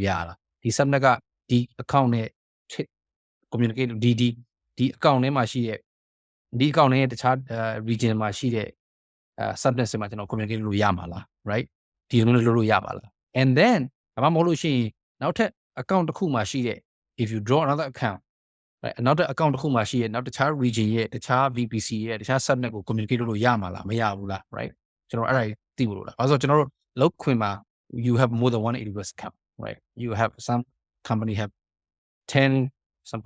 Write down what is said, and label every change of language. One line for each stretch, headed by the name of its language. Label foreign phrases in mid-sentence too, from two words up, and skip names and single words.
Burmese: ရတာဒီ subnet ကဒီ account နဲ့ communicate ဒီ account ထဲမှာရှိတဲ့ဒီ account နဲ့တခြား region မှာရှိတဲ့subnet တွေမှာကျွန်တော် communicate လုပ်ရမှာလား right ဒီလိုမျိုးလုပ်လို့ရပါလား
English: and then
Burmese: ဘာမှမဟုတ်လို့ရှိရင်နောက်ထပ် account တစ်ခုမှာရှိတဲ့
English: if you draw another account right
Burmese: နောက်ထပ် account တစ်ခုမှာရှိရဲ့နောက်တခြား region ရဲ့တခြား VPC ရဲ့တခြား subnet ကို communicate လုပ်လို့ရမှာလားမရဘူးလား right ကျွန် တော်အဲ့ဒါသိဖို့လို့လားဘာလို့ဆိုကျွန်တော်တို့လောက်ခွင်မှာ
English: you have more than one AWS account right you have some company have 10 some